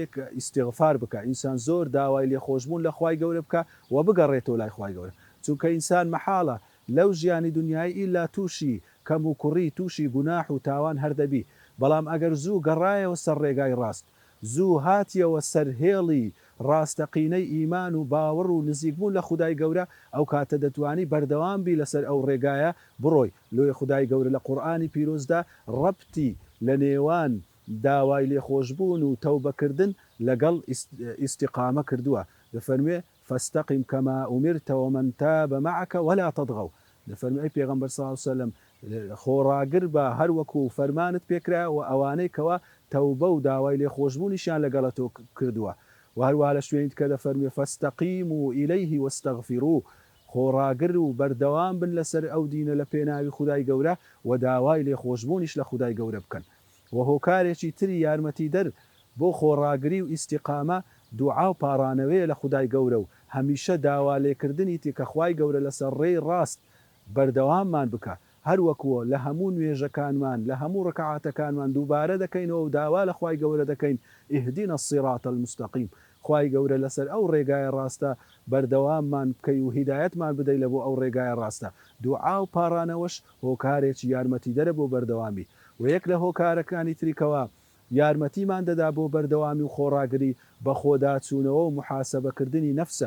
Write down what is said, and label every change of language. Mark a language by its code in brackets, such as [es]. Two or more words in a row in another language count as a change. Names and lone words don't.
[ckb] کە ئیستیغفار بکە، ئینسان زۆر داوای لێخۆشبوون لە خوای گەورە بکە و بگەڕێتەوە لای خوای گەورە، چونکە ئینسان مەحاڵە لەو ژیانی دنیای ئیلا تووشی کەم و کوڕی تووشی گوناح و تاوان هەردەبی، بەڵام ئەگەر زوو گەڕایەوە سەر ڕێگای ڕاست، زوو هاتیەوە سەرهێڵی ڕاستەقینەی ئیمان و باوەڕ و نزیکبوون لە خدای گەورە، ئەو کاتە دەتوانی بەردەوام بی لەسەر ئەو ڕێگایە بڕۆی. لۆی خدای گەورە لە قورئانی پیرۆزدا ڕەبتی لە نێوان داوای لێخۆشبوون و تەوبەکردن لەگەڵ ئیستیقامە کردووە. دەفەرمێ [ar] فاستقم كما أمرت ومن تاب معك ولا تطغوا. [ckb] دەفەرمێ ئەی پێغەمبەر [ar] صلی الله علیه وسلم [ckb] خۆڕاگر بە هەر وەکو فەرمانت پێکرا و ئەوانەی کەوا تەوبە و داوای لێخۆشبوونیشیان لەگەڵەتەوە کردووە. و هەروە لە شوێنیت کە دەفەرمێ [ar] فاستقیموا إليه واستغفروه، [ckb] خۆڕاگر و بەردەوام بن لەسەر ئەو دینە لە پێناوی خدای گەورە و داوای لێخۆشبوونیش لە خدای گەورە بکەن. و هۆکارێکی تری یارمەتی دەر بۆ خۆڕاگری و ئیستیقامە دوعا و پاڕانەوەیە لە خدای گەورە و هەمیشە داوا لێکردنی تێ کە خوای گەورە لەسەر ڕێی ڕاست بەردەواممان بکە، هەر وەکووە لە هەموو نوێژەکانمان لە هەموو ڕکعاتەکانمان دووبارە دەکەینەوە و داوا لە خوای گەورە دەکەین [ar] اهدنا الصراط المستقیم، [ckb] خوای گەورە لەسەر ئەو ڕێگایە ڕاستە بەردەواممان بکەی و هیدایەتمان بدەی لە بۆ ئەو ڕێگایە ڕاستە. دوعا و پاڕانەوەش هۆکارێکی یارمەتی دەرە بۆ بەردەوامی. و یەک لە هۆکارەکانی تریکەوە یارمەتیمان دەدا بۆ بەردەوامی و خۆڕاگری بە خۆداچوونەوە و محاسبەکردنی نەفسە.